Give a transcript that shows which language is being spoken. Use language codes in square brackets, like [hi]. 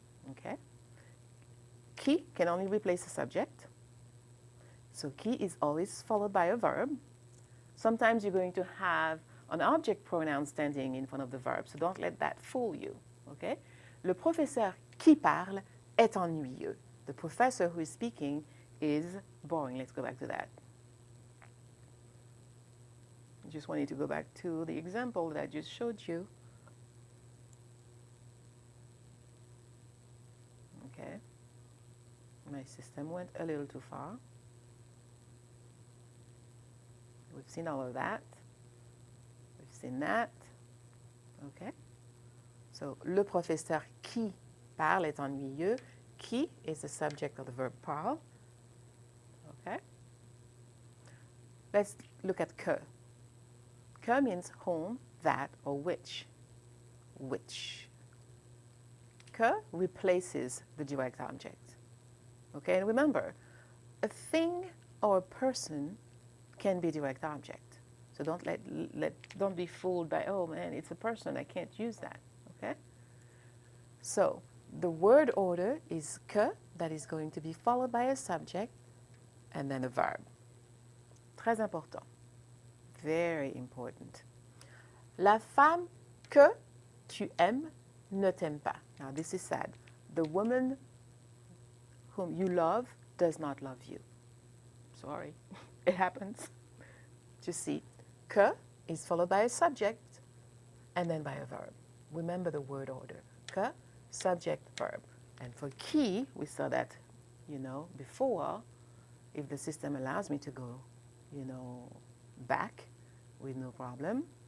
[en] Okay? Qui can only replace a subject. So qui is always followed by a verb. Sometimes you're going to have an object pronoun standing in front of the verb, so don't let that fool you, okay? [fr] Le professeur qui parle est ennuyeux. [en] The professor who is speaking is boring. Let's go back to that. I just wanted to go back to the example that I just showed you. Okay. My system went a little too far. We've seen all of that. We've seen that. Okay. [fr] So, le professeur qui parle est ennuyeux. [en] Qui is the subject of the verb parle. Okay. Let's look at que. Que means whom, that, or which. Which. Que replaces the direct object. Okay, and remember, a thing or a person can be direct object. So don't be fooled by, oh man, it's a person, I can't use that. Okay? So the word order is que, that is going to be followed by a subject and then a verb. [fr] Très important. [en] Very important. [fr] La femme que tu aimes ne t'aime pas. [en] Now this is sad. The woman whom you love does not love you. Sorry, it happens. Just see, que is followed by a subject and then by a verb. Remember the word order. Que, subject, verb. And for qui, we saw that, before, if the system allows me to go, back with no problem.